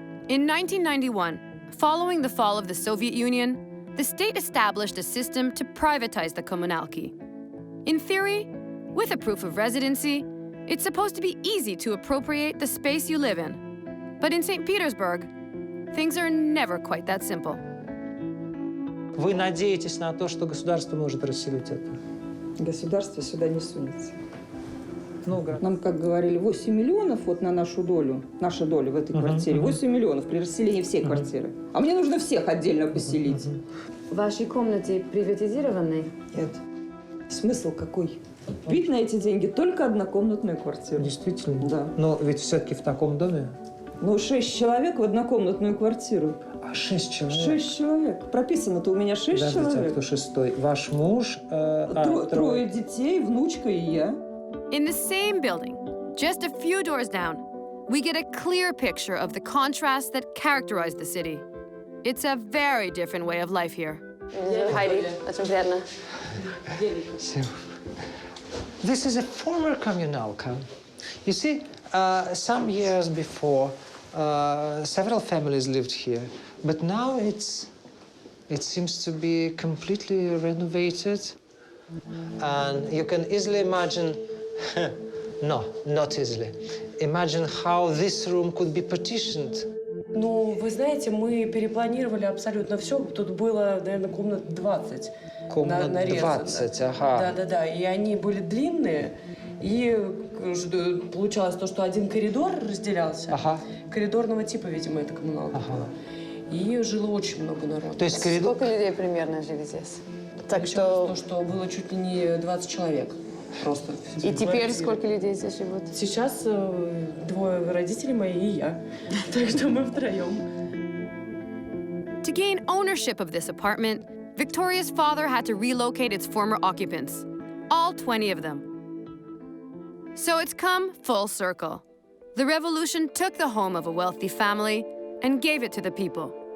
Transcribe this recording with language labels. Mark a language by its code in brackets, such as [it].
[en] In 1991, following the fall of the Soviet Union, the state established a system to privatize the kommunalki. In theory, with a proof of residency, it's supposed to be easy to appropriate the space you live in. But in St. Petersburg, things are never quite that simple. [ru] Вы надеетесь на то, что государство может расселить это? Государство сюда не сунется. Нам, как говорили, 8 миллионов вот на нашу долю, наша доля в этой квартире. 8 миллионов при расселении всей квартиры. А мне нужно всех отдельно поселить. Ваши комнаты приватизированы? Нет. Смысл какой? Ведь на эти деньги только однокомнатную квартиру. Действительно? Да. Но ведь все-таки в таком доме? Ну, 6 человек в однокомнатную квартиру. А 6 человек? 6 человек. Прописано-то у меня 6 человек. А кто шестой? Ваш муж? Трое детей, внучка и я. [en] In the same building, just a few doors down, we get a clear picture of the contrasts that characterize the city. It's a very different way of life here. [ru] Heidi, очень приятно. [en] This is a former communalka. You see, some years before, several families lived here, but now it seems to be completely renovated. And you can easily imagine, no, not easily, imagine how this room could be partitioned. [ru] Ну, вы знаете, мы перепланировали абсолютно все. Тут было, наверное, комнат 20. Комнат 20, ага. Да-да-да, и они были длинные, и получалось то, что один коридор разделялся. Ага. Коридорного типа, видимо, это коммуналка была. И жило очень много народу. То есть коридор... Сколько людей примерно жили здесь? Так что было чуть ли не 20 человек. Просто. И теперь сколько людей здесь живут? Сейчас 2 родителей мои и я. Так что мы втроем. [en] To gain ownership of this apartment, Victoria's father had to relocate its former occupants, all 20 of them. So it's come full circle. The revolution took the home of a wealthy family and gave it to the people.